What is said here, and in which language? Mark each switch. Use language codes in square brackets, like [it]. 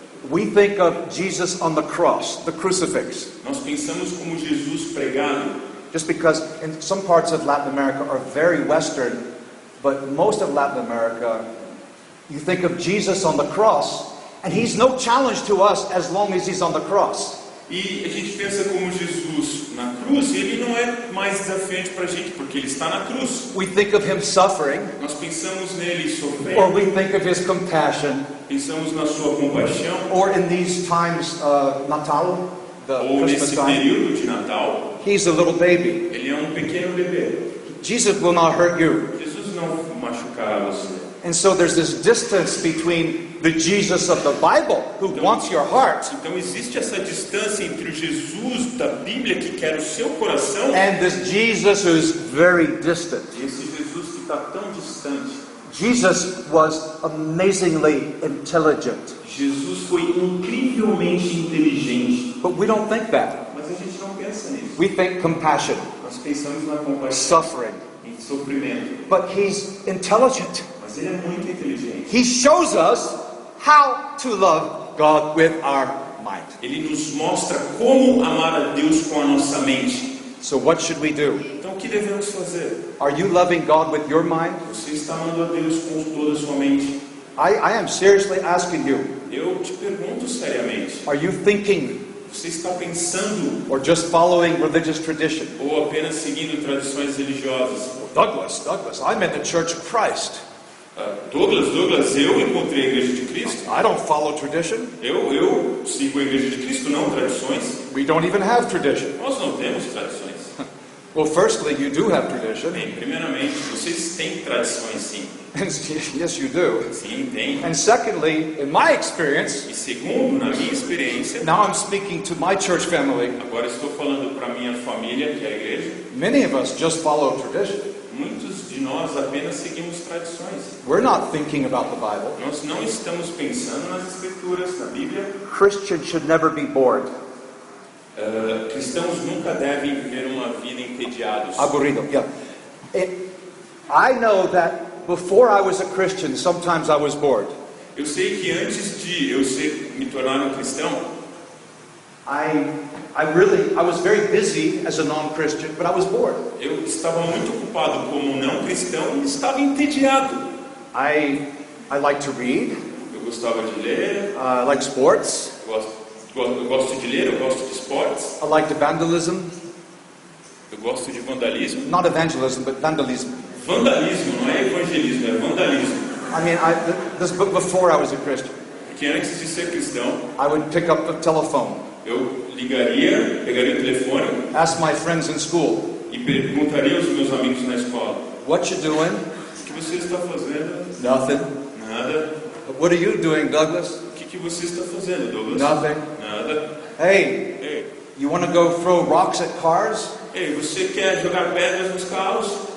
[en] We think of Jesus on the cross, the crucifix, [pt] Nós pensamos como Jesus pregado, [en] just because in some parts of Latin America are very Western, but most of Latin America, you think of Jesus on the cross, and he's no challenge to us as long as he's on the cross. [pt] e a gente pensa como Jesus na cruz, e ele não é mais desafiante para a gente, porque ele está na cruz. [en] We think of him suffering, [pt] Nós pensamos nele [en] or [pt] sofrendo, [en] we think of his compassion, [pt] pensamos na sua compaixão, [en] or in these times, Natal, the [pt] ou [en] Christmas [pt] nesse [en] time, [pt] período de Natal, [en] he's a little baby. [pt] ele é um pequeno bebê. [en] Jesus will not hurt you. [pt] Jesus não machucará você. [en] And so there's this distance between the Jesus of the Bible, who wants your heart, [pt] Então existe essa distância entre o Jesus da Bíblia que quer o seu coração [en] and this Jesus who's very distant. [pt] e esse Jesus que está tão distante. [en] Jesus was amazingly intelligent, [pt] Jesus foi incrivelmente inteligente, [en] but we don't think that. [pt] mas a gente não pensa nisso. [en] We think compassion, [pt] Nós pensamos na compaixão, [en] suffering, [pt] em sofrimento, [en] but he's intelligent. [pt] mas ele é muito inteligente. [en] He shows us how to love God with our mind. [pt] Ele nos mostra como amar a Deus com a nossa mente. [en] So what should we do? [pt] Então o que devemos fazer? [en] Are you loving God with your mind? [pt] Você está amando a Deus com toda a sua mente? [en] I am seriously asking you, [pt] Eu te pergunto seriamente, [en] are you thinking [pt] você está pensando [en] or just following religious tradition? [pt] ou apenas seguindo tradições religiosas? [en] Douglas, I'm in the Church of Christ. [pt] Douglas, eu encontrei a Igreja de Cristo. [en] I don't follow tradition. [pt] Eu sigo a Igreja de Cristo, não tradições. [en] We don't even have tradition. [pt] Nós não temos tradições. [en] Well, firstly, you do have tradition. [pt] Bem, primeiramente, vocês têm tradições, sim. [en] Yes, you do. [pt] Sim, tem. [en] And secondly, in my experience, [pt] E segundo, na minha experiência, [en] now I'm speaking to my church family, [pt] agora estou falando para minha família, que é a igreja, [en] many of us just follow tradition. [pt] muitos de nós apenas seguimos tradições. [en] We're not thinking about the Bible. [pt] Nós não estamos pensando nas Escrituras, na Bíblia. [en] Christians should never be bored. [pt] Cristãos nunca devem viver uma vida entediados. [es] Aburrido, [en] yeah. I know that before I was a Christian, sometimes I was bored. [pt] Eu sei que antes de eu me tornar um cristão, [en] I was very busy as a non-Christian, but I was bored. [pt] eu estava muito ocupado como não cristão e estava entediado. [en] I like to read. [pt] Eu gostava de ler, [en] I like sports. [pt] eu gosto de ler, eu gosto de esportes, [en] I like vandalism. [pt] eu gosto de vandalismo. [en] Not evangelism, but vandalism. [pt] Vandalismo, não é evangelismo, é vandalismo. [en] I mean, this book before I was a Christian, [pt] Porque antes de ser cristão, [en] I would pick up the telephone, [pt] eu ligaria, pegaria o telefone [en] ask my friends in school, [pt] e perguntaria aos meus amigos na escola: [en] what you doing? [pt] o que você está fazendo? [en] Nothing. [pt] Nada. [en] What are you doing, Douglas? [pt] O que você está fazendo, Douglas? [en] Nothing. [pt] Nada. [en] Hey, [pt] Ei, [en] you want to go throw rocks at cars? [pt] ei, você quer jogar pedras nos carros?